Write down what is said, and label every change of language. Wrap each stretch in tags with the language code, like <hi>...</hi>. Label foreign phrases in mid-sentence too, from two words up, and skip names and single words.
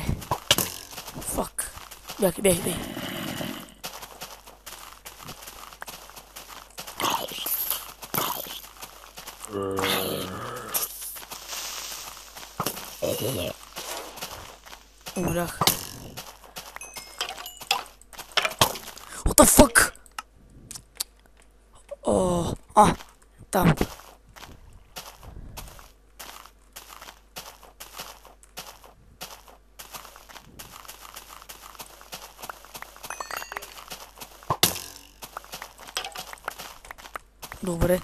<bg>Фак. Бях. Умрях.</bg> <en>What the fuck?</en> <bg>О, там. Добре.</bg>